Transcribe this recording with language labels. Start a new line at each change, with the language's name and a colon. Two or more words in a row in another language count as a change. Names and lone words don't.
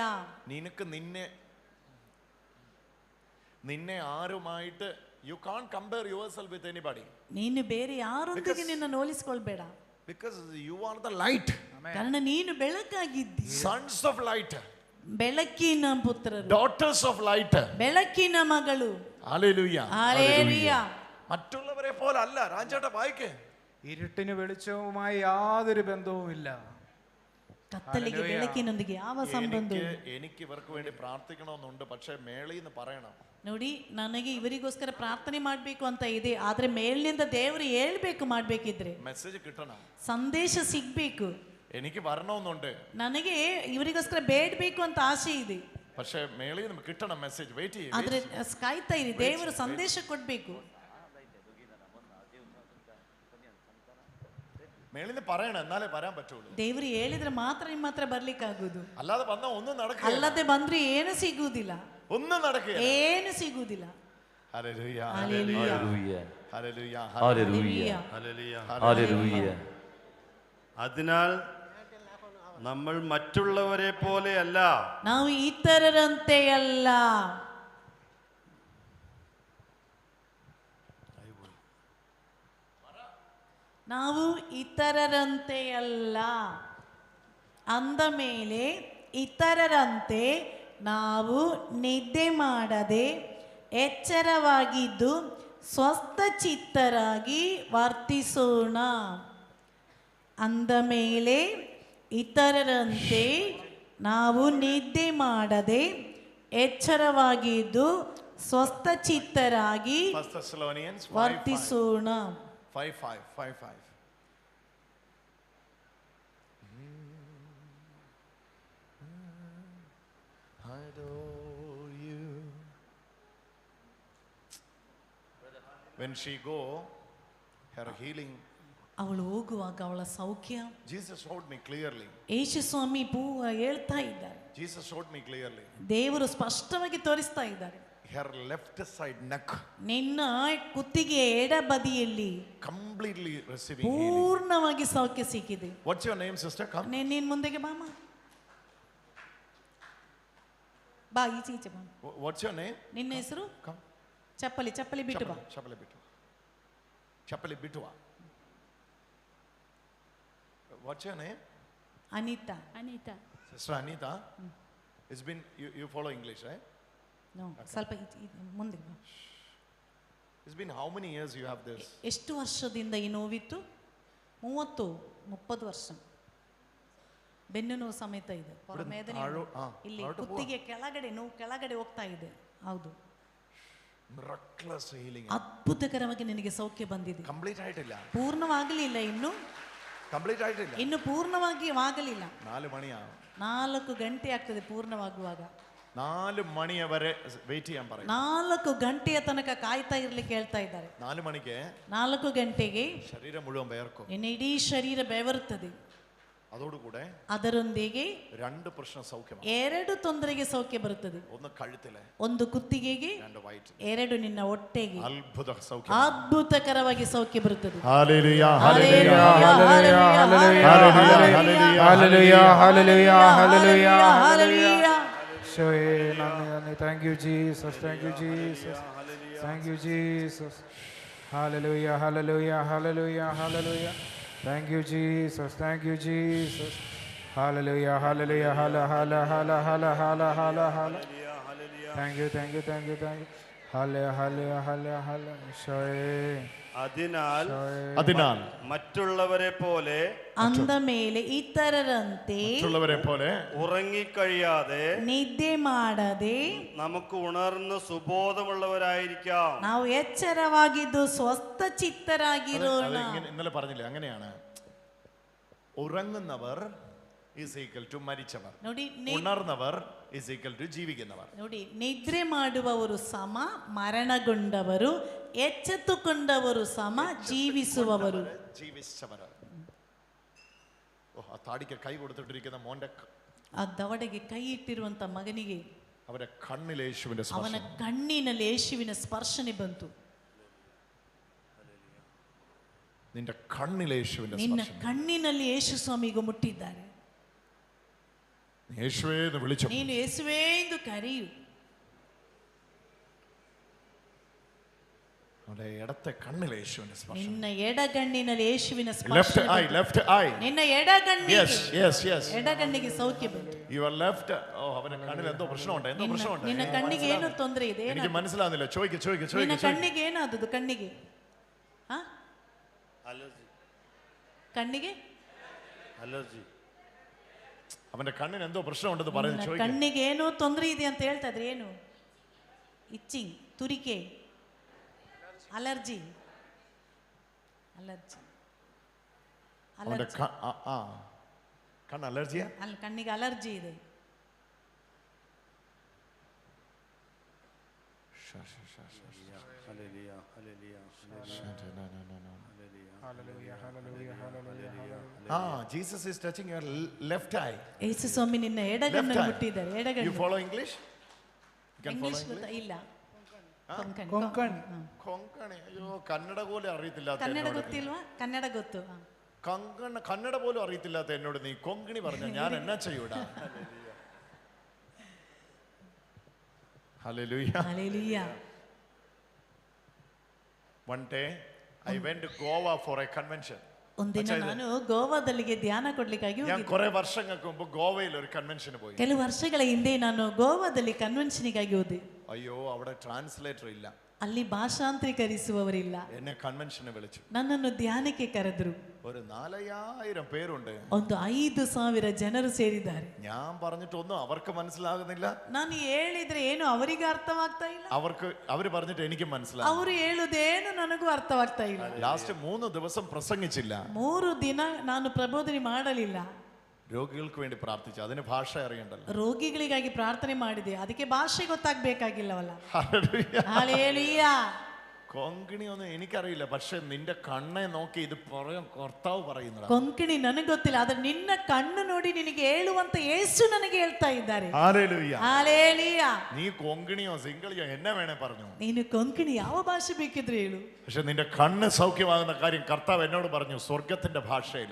Malayalam: നിനക്ക് നിന്നെ ആരുമായിട്ട്
English: you can't compare yourself with anybody.
Kannada: ನೀನು ಬೇರೆ ಯಾರೊಂದಿಗೆ ನಿನ್ನನ್ನು ಹೋಲಿಸಿಕೊಳ್ಬೇಡ.
English: Because you are the light.
Kannada: ಕಾರಣ ನೀನು ಬೆಳಕಾಗಿದ್ದಿ.
English: Sons of light.
Kannada: ಬೆಳಕಿನ ಪುತ್ರರು.
English: Daughters of light.
Kannada: ಬೆಳಕಿನ ಮಗಳು.
English: Hallelujah.
Malayalam: ഹല്ലേലൂയ. മറ്റുള്ളവരെ പോലെ അല്ല. രാജേട്ട വായിക്കേ. ഇരുട്ടിന് വെളിച്ചവുമായി യാതൊരു ബന്ധവുമില്ല.
Kannada: കത്തലിಗೆ ಬೆಳಕಿನೊಂದಿಗೆ ಯಾವ ಸಂಬಂಧವೂ.
Malayalam: എനിക്ക് ഇവർക്ക് വേണ്ടി പ്രാർത്ഥിക്കണമെന്നുണ്ട്, പക്ഷേ മേളിന്ന് പറയണം.
Kannada: ನೋಡಿ, ನನಗೆ ಇವರಿಗೋಸ್ಕರ ಪ್ರಾರ್ಥನೆ ಮಾಡಬೇಕು ಅಂತ ಇದೆ, ಆದ್ರೆ ಮೇಲಿನಿಂದ ದೇವರು ಹೇಳ್ಬೇಕು. ಮಾಡ್ಬೇಕಿದ್ರೆ
Malayalam: മെസ്സേജ് കിട്ടണം,
Kannada: ಸಂದೇಶ ಸಿಗ್ಬೇಕು.
Malayalam: എനിക്ക് വരണമെന്നുണ്ട്,
Kannada: ನನಗೆ ಇವರಿಗೋಸ್ಕರ ಬೇಡಬೇಕು ಅಂತ ಆಸೆ ಇದೆ,
Malayalam: പക്ഷേ മേളിന്ന് കിട്ടണം മെസ്സേജ്. വെയിറ്റ് ചെയ്യ്.
Kannada: ಆದ್ರೆ ಕಾಯ್ತಾ ಇರಿ, ದೇವರು ಸಂದೇಶ ಕೊಡ್ಬೇಕು.
Malayalam: മേളിന്ന് പറയണം, എന്നാലേ വരാൻ പറ്റുള്ളൂ.
Kannada: ದೇವರು ಹೇಳಿದ್ರೆ ಮಾತ್ರ ನಿಮ್ಮ ಹತ್ರ ಬರ್ಲಿಕ್ಕಾಗುದು.
Malayalam: അല്ലാതെ വന്നാ ഒന്നും നടക്കില്ല.
Kannada: ಅಲ್ಲದೆ ಬಂದ್ರೆ ಏನು ಸಿಗುವುದಿಲ್ಲ.
Malayalam: ഒന്നും നടക്കില്ല.
Kannada: ಏನು ಸಿಗುವುದಿಲ್ಲ.
Malayalam: ഹല്ലേലൂയ. ഹല്ലേലൂയ. ഹല്ലേലൂയ.
English: Hallelujah.
Malayalam: ഹല്ലേലൂയ.
English: Hallelujah.
Malayalam: അതിനാൽ നമ്മൾ മറ്റുള്ളവരെ പോലെയല്ല.
Kannada: ನಾವು ಇತರರಂತೆ ಅಲ್ಲ. ನಾವು ಇತರರಂತೆ ಅಲ್ಲ ಅಂದ ಮೇಲೆ ಇತರರಂತೆ ನಾವು ನಿದ್ದೆ ಮಾಡದೆ ಎಚ್ಚರವಾಗಿದ್ದು ಸ್ವಸ್ಥಚಿತ್ತರಾಗಿ ವರ್ತಿಸೋಣ. ಅಂದ ಮೇಲೆ ಇತರರಂತೆ ನಾವು ನಿದ್ದೆ ಮಾಡದೆ ಎಚ್ಚರವಾಗಿದ್ದು ಸ್ವಸ್ಥಚಿತ್ತರಾಗಿ
English: 1 Thessalonians 5:5.
Kannada: ವರ್ತಿಸೋಣ.
English: 5:5. I adore you. When she go, her healing,
Kannada: ಅವಳು ಹೋಗುವಾಗ ಅವಳ ಸೌಖ್ಯ
English: Jesus showed me clearly.
Kannada: ಯೇಸು ಸ್ವಾಮಿ ಹೇಳ್ತಾ ಇದ್ದಾರೆ,
English: Jesus showed me clearly.
Kannada: ದೇವರು ಸ್ಪಷ್ಟವಾಗಿ ತೋರಿಸ್ತಾ ಇದ್ದಾರೆ.
English: Her left side neck
Kannada: ನಿನ್ನ ಕುತ್ತಿಗೆ ಎಡಬದಿಯಲ್ಲಿ
English: completely receiving healing.
Kannada: ಪೂರ್ಣವಾಗಿ ಸೌಖ್ಯ ಸಿಕ್ಕಿದೆ.
English: What's your name, sister? Come.
Kannada: ನೀನ್ ಮುಂದೆಗೆ ಬಾಮ, ಬಾ ಈಚೆ ಬಾ.
English: What's your name?
Kannada: ನಿನ್ನ ಹೆಸರು?
English: Come.
Kannada: ಚಪ್ಪಲಿ ಬಿಟ್ಟು ಬಾ. ಚಪ್ಪಲಿ ಬಿಟ್ಟು.
English: What's your name?
Kannada: ಅನಿತಾ.
English: Sister Anita. It's been, you follow English, right? ನೋ,
Kannada: ಸ್ವಲ್ಪ ಮುಂದೆ ಬಾ.
English: It's been how many years you have this?
Kannada: ಎಷ್ಟು ವರ್ಷದಿಂದ ಈ ನೋವಿತ್ತು? 30 ವರ್ಷ. ಬೆನ್ನು ನೋವು ಸಮೇತ ಇದೆ. ಮೇದನೆ ಇಲ್ಲಿ ಕುತ್ತಿಗೆ ಕೆಳಗಡೆ ನೋವು ಕೆಳಗಡೆ ಹೋಗ್ತಾ ಇದೆ. ಹೌದು.
English: Miraculous healing.
Kannada: ಅದ್ಭುತಕರವಾಗಿ ನಿನಗೆ ಸೌಖ್ಯ ಬಂದಿದೆ. Complete ಆಯ್ತಿಲ್ಲ. ಪೂರ್ಣವಾಗಲಿಲ್ಲ ಇನ್ನು. Complete ಆಯ್ತಿಲ್ಲ. ಇನ್ನು ಪೂರ್ಣವಾಗಿ ಆಗಲಿಲ್ಲ.
Malayalam: 4 ಮಣಿಯ.
Kannada: 4 ಗಂಟೆ ಆಗ್ತದೆ ಪೂರ್ಣವಾಗುವಾಗ.
Malayalam: 4 ಮಣಿಯವರೆ ವೇಟ್ ചെയ്യാൻ പറയും.
Kannada: 4 ಗಂಟೆಯ ತನಕ ಕಾಯ್ತಾ ಇರ್ಲಿಕ್ಕೆ ಹೇಳ್ತಾ ಇದ್ದಾರೆ.
Malayalam: 4 ಮಣಿಗೆ
Kannada: 4 ಗಂಟೆಗೆ
Malayalam: ശരീര മുഴുവൻ ബേർക്കും.
Kannada: ನಿನ್ನ ಇಡೀ ಶರೀರ ಬೆವರುತ್ತದೆ.
Malayalam: അതോടുകൂടെ
Kannada: ಅದರೊಂದಿಗೆ
Malayalam: 2 പ്രശ്നെ സൗഖ്യ.
Kannada: 2 ತೊಂದರೆಗೆ ಸೌಖ್ಯ ಬರುತ್ತದೆ.
Malayalam: ഒന്ന് കഴുത്തിലെ,
Kannada: ಒಂದು ಕುತ್ತಿಗೆಗೆ,
Malayalam: 2 ವೈಟ್,
Kannada: 2 ನಿನ್ನ ಹೊಟ್ಟೆಗೆ
Malayalam: അദ്ഭുത സൗഖ്യ,
Kannada: ಅದ್ಭುತಕರವಾಗಿ ಸೌಖ್ಯ ಬರುತ್ತದೆ.
English: ಹalleluya Hallelujah, hallelujah, hallelujah, hallelujah, hallelujah, hallelujah, hallelujah. Thank you, Jesus. Thank you, Jesus. Thank you, Jesus. Hallelujah, hallelujah, hallelujah, hallelujah. Thank you, Jesus. Thank you, Jesus. Hallelujah, hallelujah, hallelujah, hallelujah, hallelujah, hallelujah. Thank you, thank you, thank you, thank you. Hallelujah, hallelujah, hallelujah, hallelujah.
Malayalam: അതിനാൽ മറ്റുള്ളവരെ പോലെ
Kannada: ಅಂದ ಮೇಲೆ ಇತರರಂತೆ
Malayalam: മറ്റുള്ളവരെ പോലെ ഉറങ്ങിക്കഴിയാതെ
Kannada: ನಿದ್ದೆ ಮಾಡದೆ
Malayalam: നമുക്ക് ഉണർന്ന് സുബോധമുള്ളവരായിരിക്കാം.
Kannada: ನಾವು ಎಚ್ಚರವಾಗಿದ್ದು ಸ್ವಸ್ಥ ಚಿತ್ತರಾಗಿರೋಣ.
Malayalam: ഇന്നലെ പറഞ്ഞില്ലേ, അങ്ങനെയാണ്. ഉറങ്ങുന്നവർ
English: is equal to
Malayalam: മരിച്ചവർ,
Kannada: ನೋಡಿ
Malayalam: ഉണർന്നവർ
English: is equal to
Malayalam: ജീവിക്കുന്നവർ.
Kannada: ನೋಡಿ, ನಿದ್ರೆ ಮಾಡುವವರು ಸಮ ಮರಣಗೊಂಡವರು, ಎಚ್ಚೆತ್ತುಕೊಂಡವರು ಸಮ ಜೀವಿಸುವವರು.
Malayalam: ജീവിച്ചവർ. ആ താടിക്ക് കൈ കൊടുത്തിട്ടിരിക്കുന്ന മോന്റെ
Kannada: ಆ ದವಡೆಗೆ ಕೈ ಇಟ್ಟಿರುವಂತ ಮಗನಿಗೆ
Malayalam: അവരുടെ കണ്ണിൽ യേശുവിന്റെ
Kannada: ಅವನ
Malayalam: സ്പർശനം,
Kannada: ಕಣ್ಣಿನಲ್ಲಿ ಯೇಸುವಿನ ಸ್ಪರ್ಶನೆ ಬಂತು.
Malayalam: നിന്റെ കണ്ണിൽ യേശുവിന്റെ
Kannada: ನಿನ್ನ
Malayalam: സ്പർശനം.
Kannada: ಕಣ್ಣಿನಲ್ಲಿ ಯೇಸು ಸ್ವಾಮಿಗೂ ಮುಟ್ಟಿದ್ದಾರೆ.
Malayalam: യേശുവേ എന്ന് വിളിച്ചു.
Kannada: ನೀನು ಯೇಸುವೇ ಎಂದು ಕರೆಯು.
Malayalam: അവന്റെ ഇടത്തെ കണ്ണിൽ യേശുവിന്റെ സ്പർശനം.
Kannada: ನಿನ್ನ ಎಡಗಣ್ಣಿನಲ್ಲಿ ಯೇಸುವಿನ
English: ಲೆಫ್ಟ್
Kannada: ಸ್ಪರ್ಶನೆ
English: ಐ,
Kannada: ಬಂತು.
English: left eye.
Kannada: ನಿನ್ನ ಎಡಗಣ್ಣಿಗೆ,
English: Yes, yes, yes.
Kannada: ಎಡಗಣ್ಣಿಗೆ ಸೌಖ್ಯ ಬಂತು.
English: your left.
Malayalam: ഓ, അവന്റെ കണ്ണിൽ എന്തോ പ്രശ്നമുണ്ട്, എന്തോ പ്രശ്നമുണ്ട്.
Kannada: ನಿನ್ನ ಕಣ್ಣಿಗೆ ಏನು ತೊಂದರೆ ಇದೆ?
Malayalam: എനിക്ക് മനസ്സിലാവുന്നില്ല. ചോദിക്ക്.
Kannada: ನಿನ್ನ ಕಣ್ಣಿಗೆ ಏನಾದದು? ಕಣ್ಣಿಗೆ ಕಣ್ಣಿಗೆ
Malayalam: അലർജി. അവന്റെ കണ്ണിന് എന്തോ പ്രശ്നമുണ്ടെന്ന് പറയുന്നു. ചോദിക്ക്.
Kannada: ಕಣ್ಣಿಗೆ ಏನೋ ತೊಂದರೆ ಇದೆ ಅಂತ ಹೇಳ್ತಾ ಇದ್ರೆ ಏನು? ಇಚ್ಚಿಂಗ್, ತುರಿಕೆ, ಅಲರ್ಜಿ.
Malayalam: അവന്റെ കണ്ണ് അലർജിയാ?
Kannada: ಅಲ್ಲಿ ಕಣ್ಣಿಗೆ ಅಲರ್ಜಿ ಇದೆ.
English: Jesus is touching your left eye.
Kannada: ಯೇಸು ಸ್ವಾಮಿ ನಿನ್ನ ಎಡಗಣ್ಣನ್ನು ಮುಟ್ಟಿದ್ದಾರೆ.
English: You
Kannada: ಎಡಗಣ್ಣು.
English: follow English? You can follow
Kannada: ಇಂಗ್ಲಿಷ್
English: English?
Kannada: ಗೊತ್ತಾ? ಇಲ್ಲ.
Malayalam: കൊങ്കണി. അയ്യോ, കന്നഡ പോലും അറിയത്തില്ലാത്ത
Kannada: ಕನ್ನಡ
Malayalam: എന്നോട് നീ.
Kannada: ಗೊತ್ತಿಲ್ವಾ? ಕನ್ನಡ ಗೊತ್ತು.
Malayalam: കന്നഡ പോലും അറിയത്തില്ലാത്ത എന്നോട് നീ കൊങ്കണി പറഞ്ഞ ഞാൻ എന്നാ ചെയ്യൂടാ?
English: Hallelujah. Hallelujah. One day I went to Goa for a convention.
Kannada: ಒಂದಿನ ನಾನು ಗೋವಾದಲ್ಲಿಗೆ ಧ್ಯಾನ ಕೊಡ್ಲಿಕ್ಕಾಗಿ
Malayalam: ഞാൻ കുറെ വർഷങ്ങൾക്ക് മുമ്പ് ഗോവയിൽ ഒരു കൺവെൻഷന് പോയി.
Kannada: ಕೆಲವು ವರ್ಷಗಳ ಹಿಂದೆ ನಾನು ಗೋವಾದಲ್ಲಿ ಕನ್ವೆನ್ಷನ್ಗಾಗಿ ಹೋದೆ.
Malayalam: അയ്യോ, അവിടെ ട്രാൻസ്ലേറ്റർ ഇല്ല.
Kannada: ಅಲ್ಲಿ ಭಾಷಾಂತರೀಕರಿಸುವವರಿಲ್ಲ.
Malayalam: എന്നെ കൺവെൻഷന് വിളിച്ചു.
Kannada: ನನ್ನನ್ನು ಧ್ಯಾನಕ್ಕೆ ಕರೆದರು.
Malayalam: ഒരു 4000 പേരുണ്ട്.
Kannada: ಒಂದು 5,000 ಜನರು ಸೇರಿದ್ದಾರೆ.
Malayalam: ഞാൻ പറഞ്ഞിട്ടൊന്നും അവർക്ക് മനസ്സിലാകുന്നില്ല.
Kannada: ನಾನು ಹೇಳಿದ್ರೆ ಏನು ಅವರಿಗೆ ಅರ್ಥವಾಗ್ತಾ ಇಲ್ಲ.
Malayalam: അവര് പറഞ്ഞിട്ട് എനിക്ക് മനസ്സിലാകും.
Kannada: ಅವರು ಹೇಳುದೇನು ನನಗೂ ಅರ್ಥವಾಗ್ತಾ ಇಲ್ಲ.
Malayalam: ലാസ്റ്റ് 3 ദിവസം പ്രസംഗിച്ചില്ല.
Kannada: 3 ದಿನ ನಾನು ಪ್ರಬೋಧನೆ ಮಾಡಲಿಲ್ಲ.
Malayalam: രോഗികൾക്ക് വേണ്ടി പ്രാർത്ഥിച്ചു. അതിന് ഭാഷ അറിയണ്ടല്ലോ.
Kannada: ರೋಗಿಗಳಿಗಾಗಿ ಪ್ರಾರ್ಥನೆ ಮಾಡಿದೆ, ಅದಕ್ಕೆ ಭಾಷೆ ಗೊತ್ತಾಗ್ಬೇಕಾಗಿಲ್ಲವಲ್ಲ.
Malayalam: ഹല്ലേലൂയ.
Kannada: ಹಲ್ಲೆಲೂಯಾ.
Malayalam: കൊങ്കിണി ഒന്നും എനിക്കറിയില്ല, പക്ഷെ നിന്റെ കണ്ണെ നോക്കി ഇത് പറയാൻ കർത്താവ് പറയുന്നതാണ്.
Kannada: ಕೊಂಕಣಿ ನನಗೆ ಗೊತ್ತಿಲ್ಲ, ಆದ್ರೆ ನಿನ್ನ ಕಣ್ಣು ನೋಡಿ ನಿನಗೆ ಹೇಳುವಂತ ಯೇಸು ನನಗೆ ಹೇಳ್ತಾ ಇದ್ದಾರೆ.
Malayalam: ഹല്ലേലൂയ.
Kannada: ಹಲ್ಲೆಲೂಯಾ.
Malayalam: നീ കൊങ്കിണിയോ സിംഗളിയോ എന്നെ വേണേ പറഞ്ഞു.
Kannada: ನೀನು ಕೊಂಕಣಿ ಯಾವ ಭಾಷೆ ಬೇಕಿದ್ರೆ ಹೇಳು.
Malayalam: പക്ഷെ നിന്റെ കണ്ണ് സൗഖ്യമാകുന്ന കാര്യം കർത്താവ് എന്നോട് പറഞ്ഞു സ്വർഗത്തിന്റെ ഭാഷയിൽ.